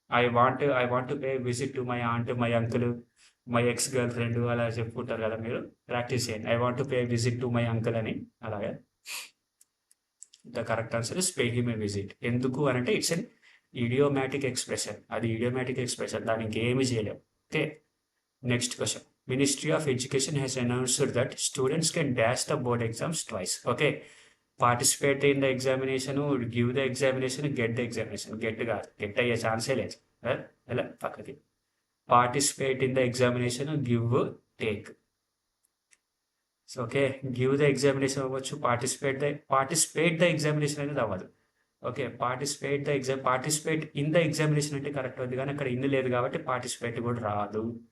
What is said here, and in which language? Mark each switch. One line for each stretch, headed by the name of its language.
English: I want to pay visit to my aunt, my uncle, my ex girlfriend,
Telugu: అలా చెప్పుకుంటారు కదా, మీరు practice చేయండి.
English: I want to pay visit to my uncle
Telugu: అని. అలాగే
English: The correct answer is pay him a visit.
Telugu: ఎందుకు అని అంటే
English: It's an idiomatic expression.
Telugu: అది ఇడియోమాటిక్ ఎక్స్ప్రెషన్, దానికి ఏమి చేయలేము.
English: Okay, next question. Ministry of Education has announced that students can dash the board exams twice. Okay, participate in the examination, give the examination, get the examination.
Telugu: Get అయ్యే ఛాన్సే లేదు. ఎలా పక్కకి.
English: Participate in the examination, give, take.
Telugu: So okay, give the examination అవ్వచ్చు, participate the examination అనేది అవ్వదు. Okay, participate in the examination అంటే correct అవుతుంది, కానీ అక్కడ ఇన్ లేదు కాబట్టి పార్టిసిపేట్ కూడా రాదు.